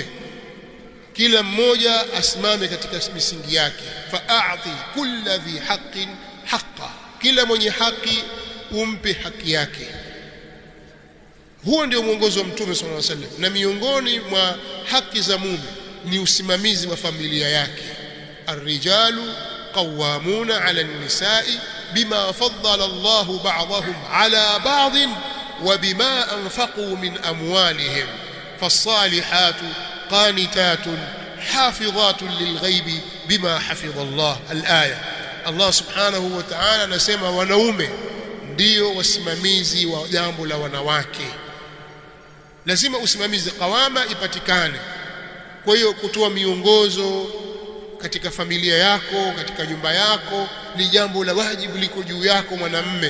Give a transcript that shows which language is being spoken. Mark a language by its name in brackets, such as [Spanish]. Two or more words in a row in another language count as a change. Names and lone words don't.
[Swahili] Kila mmoja asimame katika misingi yake. [Arabic] فآت كل ذي حق حقه, [Swahili] kila mwenye haki umpe haki yake. Huo ndio mwongozo wa Mtume [Arabic] صلى الله عليه وسلم. [Swahili] Na miongoni mwa haki za mume ni usimamizi wa familia yake. [Arabic] الرجال قوامون على النساء بما فضل الله بعضهم على بعض وبما أنفقوا من أموالهم. فالصالحات قانتات حافظات للغيب بما حفظ الله. [Swahili] Al-aya. Allah [Arabic] سبحانه وتعالى [Swahili] anasema wanaume ndio wasimamizi wa jambo la wanawake. Lazima usimamizi, qawama ipatikane. Kwa hiyo kutoa miongozo katika familia yako, katika nyumba yako, ni jambo la wajibu liko juu yako mwanamume.